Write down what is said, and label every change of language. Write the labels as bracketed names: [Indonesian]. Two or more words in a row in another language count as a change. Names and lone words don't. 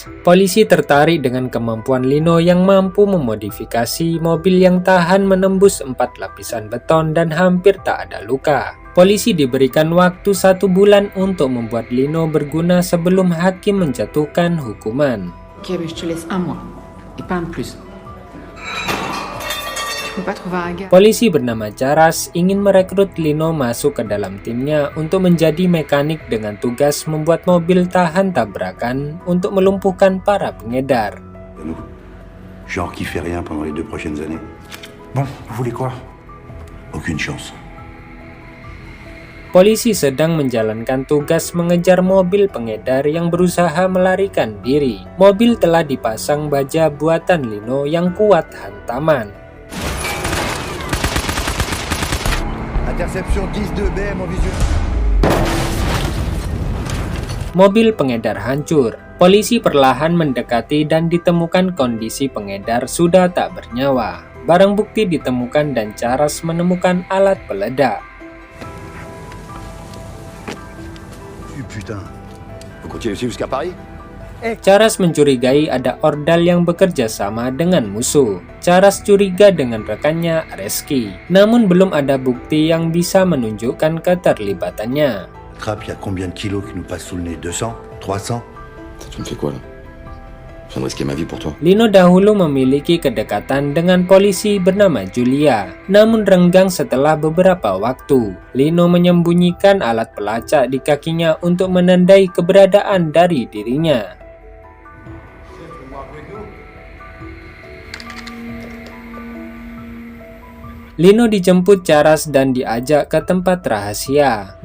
[Indonesian] Polisi tertarik dengan kemampuan Lino yang mampu memodifikasi mobil yang tahan menembus 4 lapisan beton dan hampir tak ada luka. Polisi diberikan waktu 1 bulan untuk membuat Lino berguna sebelum hakim menjatuhkan hukuman. [French] Ok, je te laisse 1 mois, et pas un plus. [Indonesian] Polisi bernama Charas ingin merekrut Lino masuk ke dalam timnya untuk menjadi mekanik dengan tugas membuat mobil tahan tabrakan untuk melumpuhkan para pengedar. [French] Genre qui fait rien pendant les 2 prochaines années. Bon, vous voulez quoi? Aucune chance. [Indonesian] Polisi sedang menjalankan tugas mengejar mobil pengedar yang berusaha melarikan diri. Mobil telah dipasang baja buatan Lino yang kuat hantaman. [French] Interception 10-2 BM en visu. [Indonesian] Mobil pengedar hancur. Polisi perlahan mendekati dan ditemukan kondisi pengedar sudah tak bernyawa. Barang bukti ditemukan dan Charas menemukan alat peledak. [French] Putain. Vous continuez jusqu'à Paris? [Indonesian] Charas mencurigai ada ordal yang bekerja sama dengan musuh. Charas curiga dengan rekannya Areski. Namun belum ada bukti yang bisa menunjukkan keterlibatannya. [French] Crap, il y a combien de kilos qui nous passent sous le nez? 200? 300? Tu me fais quoi là? Je viens de risquer ma vie pour toi. [Indonesian] Lino dahulu memiliki kedekatan dengan polisi bernama Julia, namun renggang setelah beberapa waktu. Lino menyembunyikan alat pelacak di kakinya untuk menandai keberadaan dari dirinya. Lino dijemput Charas dan diajak ke tempat rahasia.